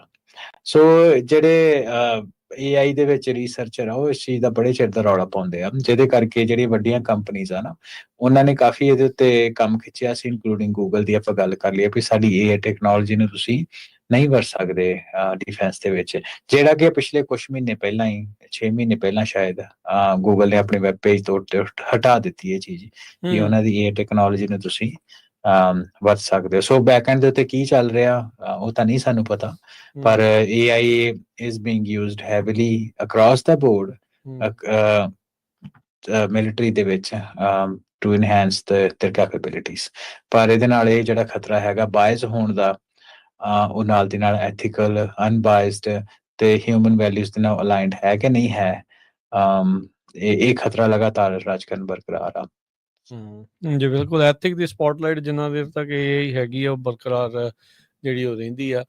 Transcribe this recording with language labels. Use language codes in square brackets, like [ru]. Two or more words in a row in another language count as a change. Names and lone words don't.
[pa] ਸੋ ਜਿਹੜੇ AI ਦੇ ਵਿੱਚ ਰਿਸਰਚਰ ਆ, ਉਹ ਇਸ ਚੀਜ਼ ਦਾ ਬੜੇ ਚਿਰ ਦਾ ਰੌਲਾ ਪਾਉਂਦੇ ਆ, ਜਿਹਦੇ ਕਰਕੇ ਜਿਹੜੀਆਂ ਵੱਡੀਆਂ ਕੰਪਨੀਆਂ ਆ ਨਾ, ਉਹਨਾਂ ਨੇ ਕਾਫੀ ਇਹਦੇ ਉੱਤੇ ਕੰਮ ਖਿੱਚਿਆ ਸੀ, ਇਨਕਲੂਡਿੰਗ ਗੂਗਲ ਦੀ ਆਪਾਂ ਗੱਲ ਕਰ ਲਈਏ ਵੀ ਸਾਡੀ AI ਟੈਕਨੋਲੋਜੀ ਨੂੰ ਤੁਸੀਂ ਨਹੀਂ ਵਰਤ ਸਕਦੇ ਡਿਫੈਂਸ ਦੇ ਵਿੱਚ, ਜਿਹੜਾ ਕਿ ਪਿਛਲੇ ਕੁਝ ਮਹੀਨੇ ਪਹਿਲਾਂ ਹੀ, 6 ਮਹੀਨੇ ਪਹਿਲਾਂ ਸ਼ਾਇਦ, ਗੂਗਲ ਨੇ ਆਪਣੇ [en] web page [pa] ਤੋਂ ਹਟਾ ਦਿੱਤੀ ਇਹ ਚੀਜ਼ ਕਿ ਉਹਨਾਂ ਦੀ AI ਟੈਕਨੋਲੋਜੀ ਨੂੰ ਤੁਸੀਂ ਵਰਤ ਸਕਦੇ ਹੋ। ਸੋ ਬੈਕਐਂਡ ਦੇ ਉੱਤੇ ਕੀ ਚੱਲ ਰਿਹਾ ਉਹ ਤਾਂ ਨਹੀਂ ਸਾਨੂੰ ਪਤਾ, ਪਰ [en] AI is being used heavily across the board [pa] ਮਿਲਟਰੀ ਦੇ ਵਿੱਚ [en] to enhance their capabilities। [pa] ਪਰ ਇਹਦੇ ਨਾਲ ਇਹ ਜਿਹੜਾ ਖਤਰਾ ਹੈਗਾ ਬਾਇਸ ਹੋਣ ਦਾ, ਉਹ ਨਾਲ ਦੀ ਨਾਲ [en] ethical, unbiased [pa] ਤੇ [en] human values [pa] ਦੇ ਨਾਲ ਅਲਾਈਨਡ ਹੈ ਕਿ ਨਹੀਂ ਹੈ, ਇਹ ਖਤਰਾ ਲਗਾਤਾਰ ਰਾਜਕਰਨ ਬਰਕਰਾਰ ਆ। ਜੀ ਬਿਲਕੁਲ, ਐਥਿਕ ਦੀ ਸਪੌਟਲਾਈਟ ਜਿੰਨਾ ਦੇਰ ਤੱਕ ਇਹ ਹੈਗੀ ਆ, ਉਹ ਬਰਕਰਾਰ ਜਿਹੜੀ ਉਹ ਰਹਿੰਦੀ ਆ।